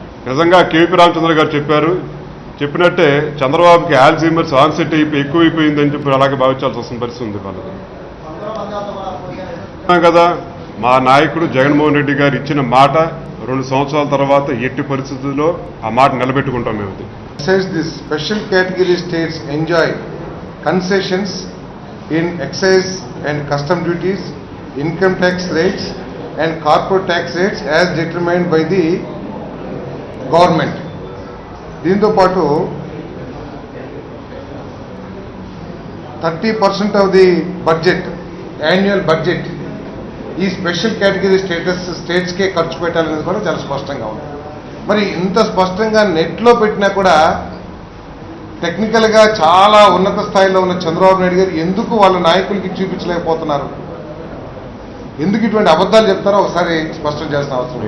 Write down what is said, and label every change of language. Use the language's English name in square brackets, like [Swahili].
[Telugu] నిజంగా కేవీ రామచంద్ర గారు చెప్పినట్టే చంద్రబాబుకి ఆల్జీమర్స్ ఆన్సెట్ ఎక్కువైపోయిందని చెప్పి అలాగే భావించాల్సి వస్తున్న పరిస్థితి ఉంది వాళ్ళకి కదా. మా నాయకుడు జగన్మోహన్ రెడ్డి గారు ఇచ్చిన మాట 2 సంవత్సరాల తర్వాత ఎట్టి పరిస్థితుల్లో ఆ మాట నిలబెట్టుకుంటాం మేము. [English] The special category states enjoy concessions in excise and custom duties, income tax rates and corporate tax rates as determined by the government. [Telugu] దీంతో పాటు [English] 30% of the budget, annual budget [Telugu] ఈ స్పెషల్ కేటగిరీ స్టేట్స్కే ఖర్చు పెట్టాలనేది కూడా చాలా స్పష్టంగా ఉంది. మరి ఇంత స్పష్టంగా నెట్లో పెట్టినా కూడా టెక్నికల్గా చాలా ఉన్నత స్థాయిలో ఉన్న చంద్రబాబు నాయుడు గారు ఎందుకు వాళ్ళ నాయకులకి చూపించలేకపోతున్నారు, ఎందుకు ఇటువంటి అబద్ధాలు చెప్తారో ఒకసారి స్పష్టం చేసిన అవసరం.